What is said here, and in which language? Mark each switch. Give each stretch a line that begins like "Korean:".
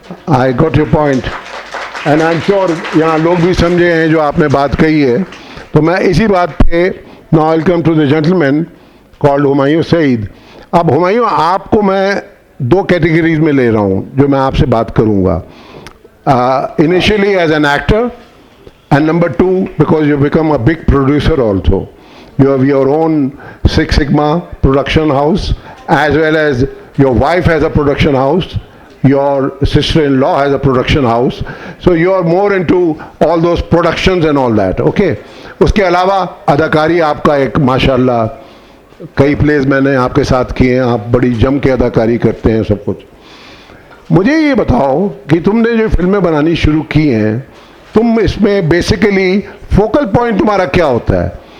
English: I got your point and I am sure
Hindi: यहाँ लोग भी समझे हैं जो आपने बात कही है। तो मैं इसी बात पे
English: Now I will come to the gentleman called Humayun Saeed.
Hindi: अब हुमायूं, आपको मैं 2 कैटेगरीज में ले रहा हूँ जो मैं आपसे बात करूँगा।
English: Initially as an actor, and number 2 because you become a big producer also. You have your own Six Sigma production house, as well as your wife has a production house, your sister-in-law has a production house, so you are more into all those productions and all that, okay?
Hindi: उसके अलावा अदाकारी आपका एक माशाल्लाह, कई place मैंने आपके साथ किए हैं, आप बड़ी जम के अदाकारी करते हैं सब कुछ। मुझे ये बताओ कि तुमने जो फिल्में बनानी शुरू की हैं, तुम इसमें बेसिकली फोकल पॉइंट तुम्हारा क्या होता है?